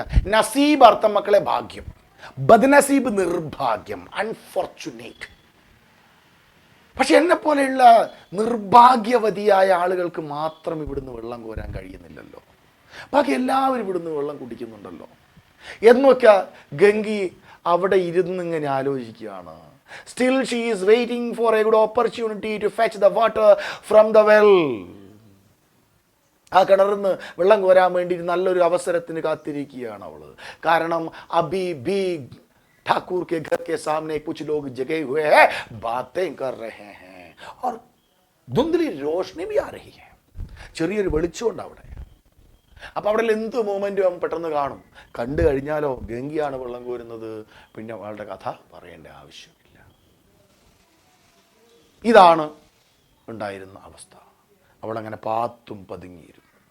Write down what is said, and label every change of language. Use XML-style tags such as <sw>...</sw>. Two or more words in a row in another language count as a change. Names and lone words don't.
<ml>നസീബ് അർത്ഥം മക്കളെ ഭാഗ്യം, ബദ്നസീബ് നിർഭാഗ്യം, അൺഫോർച്ചുനേറ്റ്. പക്ഷെ എന്നെ പോലെയുള്ള നിർഭാഗ്യവതിയായ ആളുകൾക്ക് മാത്രം ഇവിടുന്ന് വെള്ളം കോരാൻ കഴിയുന്നില്ലല്ലോ. ബാക്കി എല്ലാവരും ഇവിടുന്ന് വെള്ളം കുടിക്കുന്നുണ്ടല്ലോ എന്നൊക്കെ ഗംഗി അവിടെ ഇരുന്നിങ്ങനെ ആലോചിക്കുകയാണ്.</ml> <en>Still she is waiting for a good opportunity to fetch the water from the well.</en> <ml>ആ കിണറിൽ നിന്ന് വെള്ളം കോരാൻ വേണ്ടി നല്ലൊരു അവസരത്തിന് കാത്തിരിക്കുകയാണ് അവൾ.</ml> <hi>കാരണം अभी भी ठाकुर के घर के सामने कुछ लोग जगे हुए हैं, बातें कर रहे हैं और धुंधली रोशनी भी आ रही है.</hi> <ml>ചെറിയൊരു വെളിച്ചമുണ്ട് അവിടെ. അപ്പോൾ അവിടെ എന്ത് മൂമെൻറ്റും അവൻ പെട്ടെന്ന് കാണും. കണ്ടു കഴിഞ്ഞാലോ ഗംഗിയാണ് വെള്ളം കോരുന്നത്, പിന്നെ അവളുടെ കഥ പറയേണ്ട ആവശ്യമില്ല. ഇതാണ് ഉണ്ടായിരുന്ന അവസ്ഥ. അവളങ്ങനെ പാത്തും പതുങ്ങിയിരുന്നു.</ml>